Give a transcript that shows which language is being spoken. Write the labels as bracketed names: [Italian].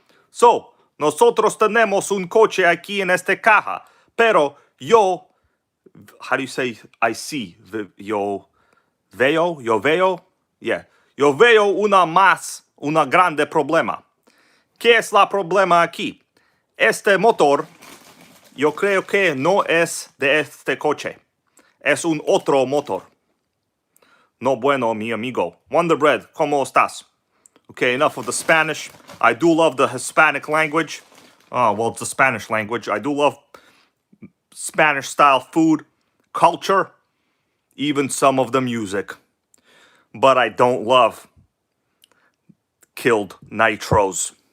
[Spanish] So, nosotros tenemos un coche aquí en este caja. Pero yo, [English] how do you say I see? [Spanish] Yo veo? Yeah. Yo veo una grande problema. ¿Qué es la problema aquí? Este motor, yo creo que no es de este coche. Es un otro motor. No bueno, mi amigo. Wonder Bread, ¿cómo estás? [English] Okay, enough of the Spanish. I do love the Hispanic language. Oh, well, it's the Spanish language. I do love Spanish-style food, culture, even some of the music. But I don't love killed nitros.